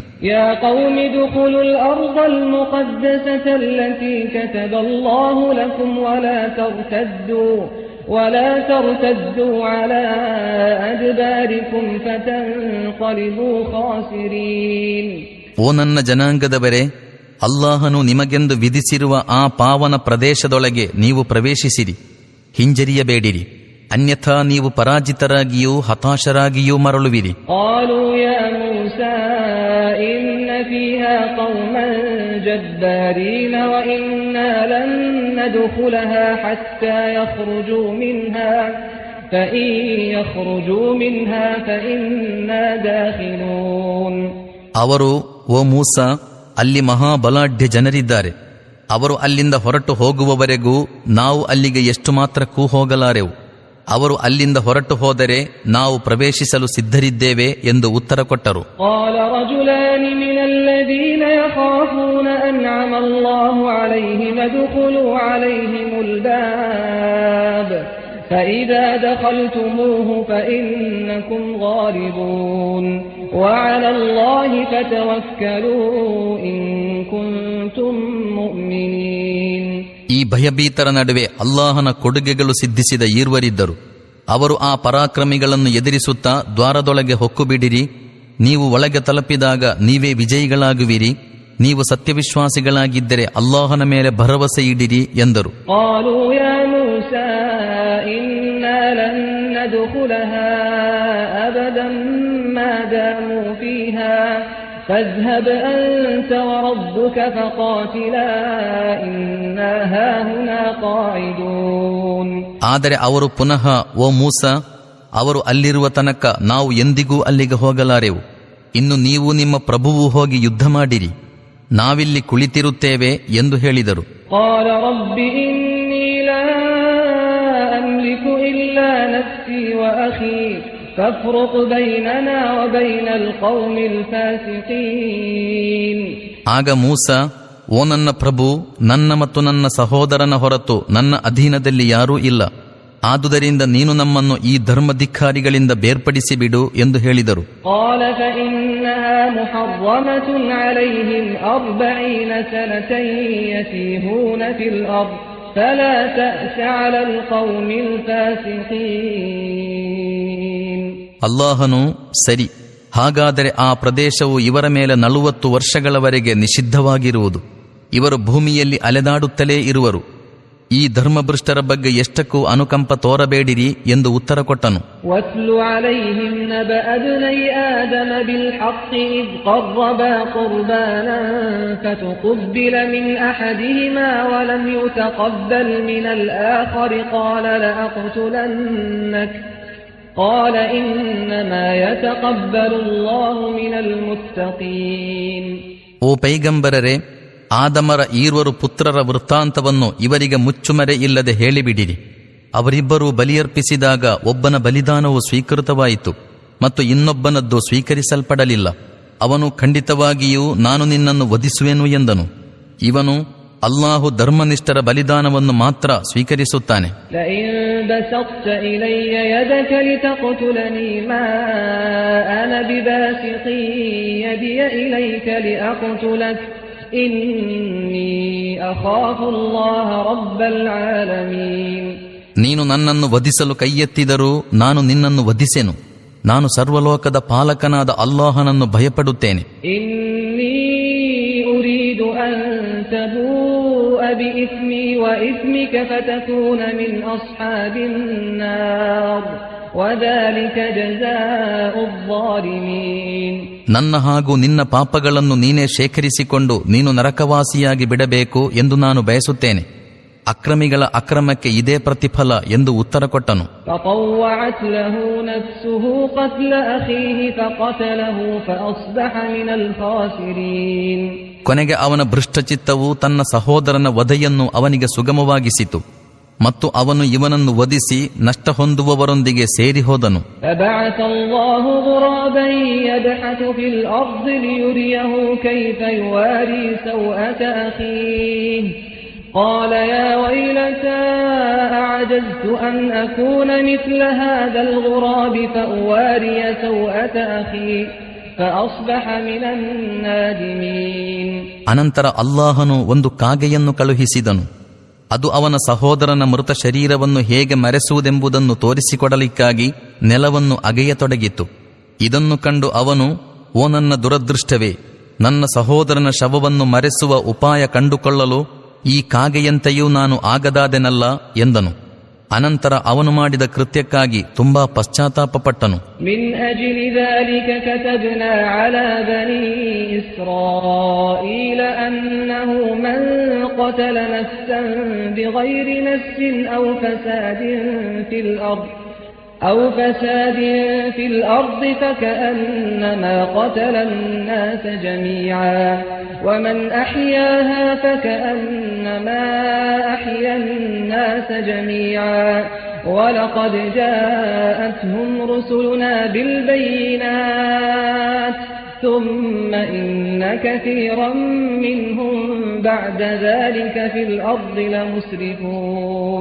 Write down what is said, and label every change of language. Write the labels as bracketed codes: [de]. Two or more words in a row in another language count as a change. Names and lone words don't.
[ar] يا قوم ادخلوا الأرض المقدسة التي كتب الله لكم ولا ترتدوا على أدباركم فتنقلبوا خاسرين. [kn] ಓ ನನ್ನ ಜನಾಂಗದವರೇ, ಅಲ್ಲಾಹನು ನಿಮಗೆಂದು ವಿಧಿಸಿರುವ ಆ ಪಾವನ ಪ್ರದೇಶದೊಳಗೆ ನೀವು ಪ್ರವೇಶಿಸಿರಿ, ಹಿಂಜರಿಯಬೇಡಿರಿ, ಅನ್ಯಥಾ ನೀವು ಪರಾಜಿತರಾಗಿಯೂ ಹತಾಶರಾಗಿಯೂ ಮರಳುವಿರಿ. [ar] قالوا يا موسى إن فيها قوما جبارين وإنا لن ندخلها حتى يخرجوا منها فإن يخرجوا منها فإنا داخلون. [kn] ಅವರು, ಓ ಮೂಸಾ, ಅಲ್ಲಿ ಮಹಾಬಲಾಢ್ಯ ಜನರಿದ್ದಾರೆ, ಅವರು ಅಲ್ಲಿಂದ ಹೊರಟು ಹೋಗುವವರೆಗೂ ನಾವು ಅಲ್ಲಿಗೆ ಎಷ್ಟು ಮಾತ್ರಕ್ಕೂ ಹೋಗಲಾರೆವು. ಅವರು ಅಲ್ಲಿಂದ ಹೊರಟು ಹೋದರೆ ನಾವು ಪ್ರವೇಶಿಸಲು ಸಿದ್ಧರಿದ್ದೇವೆ ಎಂದು ಉತ್ತರ ಕೊಟ್ಟರು. [ar] قال رجلان من الذين يخافون أنعم الله عليهم ادخلوا عليهم الباب فإذا دخلتموه فإنكم غالبون وعلى الله فتوكلوا إن كنتم مؤمنين. [kn] ಈ ಭಯಭೀತರ ನಡುವೆ ಅಲ್ಲಾಹನ ಕೊಡುಗೆಗಳು ಸಿದ್ಧಿಸಿದ ಈರ್ವರಿದ್ದರು. ಅವರು ಆ ಪರಾಕ್ರಮಿಗಳನ್ನು ಎದುರಿಸುತ್ತಾ ದ್ವಾರದೊಳಗೆ ಹೊಕ್ಕುಬಿಡಿರಿ, ನೀವು ಒಳಗೆ ತಲುಪಿದಾಗ ನೀವೇ ವಿಜಯಿಗಳಾಗುವಿರಿ, ನೀವು ಸತ್ಯವಿಶ್ವಾಸಿಗಳಾಗಿದ್ದರೆ ಅಲ್ಲಾಹನ ಮೇಲೆ ಭರವಸೆ ಇಡಿರಿ ಎಂದರು. [ar] فاذهب أنت وربك فقاتلا إنا هاهنا قاعدون. [kn] ಆದರೆ ಅವರು ಪುನಃ, ಓ ಮೂಸಾ, ಅವರು ಅಲ್ಲಿರುವ ತನಕ ನಾವು ಎಂದಿಗೂ ಅಲ್ಲಿಗೆ ಹೋಗಲಾರೆವು, ಇನ್ನು ನೀವು ನಿಮ್ಮ ಪ್ರಭುವು ಹೋಗಿ ಯುದ್ಧ ಮಾಡಿರಿ, ನಾವಿಲ್ಲಿ ಕುಳಿತಿರುತ್ತೇವೆ ಎಂದು ಹೇಳಿದರು. [ar] قال رب إني لا أملك إلا نفسي وأخي فافرق بيننا وبين القوم الفاسقين. [kn] ಆಗ ಮೂಸಾ, ಓ ನನ್ನ ಪ್ರಭು, ನನ್ನ ಮತ್ತು ನನ್ನ ಸಹೋದರನ ಹೊರತು ನನ್ನ ಅಧೀನದಲ್ಲಿ ಯಾರೂ ಇಲ್ಲ, ಆದುದರಿಂದ ನೀನು ನಮ್ಮನ್ನು ಈ ಧರ್ಮಧಿಕ್ಕಾರಿಗಳಿಂದ ಬೇರ್ಪಡಿಸಿ ಬಿಡು ಎಂದು ಹೇಳಿದರು. [ar] قال فإنها محرمة عليهم 40 سنة يتيهون في الأرض فلا تأس على القوم الفاسقين. [kn] ಅಲ್ಲಾಹನು, ಸರಿ, ಹಾಗಾದರೆ ಆ ಪ್ರದೇಶವು ಇವರ ಮೇಲೆ 40 ವರ್ಷಗಳವರೆಗೆ ನಿಷಿದ್ಧವಾಗಿರುವುದು, ಇವರು ಭೂಮಿಯಲ್ಲಿ ಅಲೆದಾಡುತ್ತಲೇ ಇರುವರು, ಈ ಧರ್ಮಭ್ರಷ್ಟರ ಬಗ್ಗೆ ಎಷ್ಟಕ್ಕೂ ಅನುಕಂಪ ತೋರಬೇಡಿರಿ ಎಂದು ಉತ್ತರ ಕೊಟ್ಟನು. [ar] وَاتْلُ عَلَيْهِمْ نَبَأَ ابْنَيْ آدَمَ بِالْحَقِّ إِذْ قَرَّبَا قُرْبَانًا فَتُقُبِّلَ مِنْ أَحَدِهِمَا وَلَمْ يُتَقَبَّلْ مِنَ الْآخَرِ قَالَ لَأَقْتُلَنَّكَ قال إنما يتقبل الله من المتقين. [kn] ಓ ಪೈಗಂಬರರೇ, ಆದಮರ ಈರ್ವರು ಪುತ್ರರ ವೃತ್ತಾಂತವನ್ನು ಇವರಿಗೆ ಮುಚ್ಚುಮರೆ ಇಲ್ಲದೆ ಹೇಳಿಬಿಡಿರಿ. ಅವರಿಬ್ಬರೂ ಬಲಿಯರ್ಪಿಸಿದಾಗ ಒಬ್ಬನ ಬಲಿದಾನವು ಸ್ವೀಕೃತವಾಯಿತು ಮತ್ತು ಇನ್ನೊಬ್ಬನದ್ದು ಸ್ವೀಕರಿಸಲ್ಪಡಲಿಲ್ಲ. ಅವನು ಖಂಡಿತವಾಗಿಯೂ ನಾನು ನಿನ್ನನ್ನು ವಧಿಸುವೆನು ಎಂದನು. ಇವನು, ಅಲ್ಲಾಹು ಧರ್ಮನಿಷ್ಠರ ಬಲಿದಾನವನ್ನು ಮಾತ್ರ ಸ್ವೀಕರಿಸುತ್ತಾನೆ. [ar] لئن بسطت إلي يدك لتقتلني ما أنا بباسط يدي إليك لأقتلك إني أخاف الله رب العالمين. [kn] ನೀನು ನನ್ನನ್ನು ವಧಿಸಲು ಕೈಯೆತ್ತಿದರೂ ನಾನು ನಿನ್ನನ್ನು ವಧಿಸೆನು. ನಾನು ಸರ್ವಲೋಕದ ಪಾಲಕನಾದ ಅಲ್ಲಾಹನನ್ನು ಭಯಪಡುತ್ತೇನೆ. [ar] إني أريد أن تبوء بإثمي وإثمك فتكون من أصحاب النار وذلك جزاء الظالمين. [kn] ನನ್ನ ಹಾಗೂ ನಿನ್ನ ಪಾಪಗಳನ್ನು ನೀನೇ ಶೇಖರಿಸಿಕೊಂಡು ನೀನು ನರಕವಾಸಿಯಾಗಿ ಬಿಡಬೇಕು ಎಂದು ನಾನು ಬಯಸುತ್ತೇನೆ. ಅಕ್ರಮಿಗಳ ಅಕ್ರಮಕ್ಕೆ ಇದೇ ಪ್ರತಿಫಲ ಎಂದು ಉತ್ತರ ಕೊಟ್ಟನು. [ar] فطوعت له نفسه قتل أخيه فقتله فأصبح من الخاسرين. [kn] ಕೊನೆಗೆ ಅವನ ಭೃಷ್ಟಚಿತ್ತವು ತನ್ನ ಸಹೋದರನ ವಧೆಯನ್ನು ಅವನಿಗೆ ಸುಗಮವಾಗಿಸಿತು ಮತ್ತು ಅವನು ಇವನನ್ನು ವಧಿಸಿ ನಷ್ಟ ಹೊಂದುವವರೊಂದಿಗೆ ಸೇರಿ ಹೋದನು. [ar] فبعث الله غرابا يبحث في الأرض ليريه كيف يواري سوءة أخيه قال يا ويلتى أعجزت أن أكون مثل هذا الغراب فأواري سوءة أخي فأصبح من النادمين. [kn] ಅನಂತರ ಅಲ್ಲಾಹನು ಒಂದು ಕಾಗೆಯನ್ನು ಕಳುಹಿಸಿದನು. ಅದು ಅವನ ಸಹೋದರನ ಮೃತ ಶರೀರವನ್ನು ಹೇಗೆ ಮರೆಸುವುದೆಂಬುದನ್ನು ತೋರಿಸಿಕೊಡಲಿಕ್ಕಾಗಿ ನೆಲವನ್ನು ಅಗೆಯತೊಡಗಿತು. ಇದನ್ನು ಕಂಡು ಅವನು, ಓ ನನ್ನ ದುರದೃಷ್ಟವೇ, ನನ್ನ ಸಹೋದರನ ಶವವನ್ನು ಮರೆಸುವ ಉಪಾಯ ಕಂಡುಕೊಳ್ಳಲು ಈ ಕಾಗೆಯಂತೆಯೂ ನಾನು ಆಗದಾದೆನಲ್ಲ ಎಂದನು. ಅನಂತರ ಅವನು ಮಾಡಿದ ಕೃತ್ಯಕ್ಕಾಗಿ ತುಂಬಾ ಪಶ್ಚಾತ್ತಾಪಪಟ್ಟನು. [ar] من أجل ذلك كتبنا على بني إسرائيل أنه من قتل نفسا بغير نفس أو فساد في الأرض فكأنما قتل الناس جميعا ومن أحياها فكأنما أحيا الناس جميعا ولقد جاءتهم رسلنا بالبينات ثم إن كثيرا منهم بعد ذلك في الأرض لمسرفون.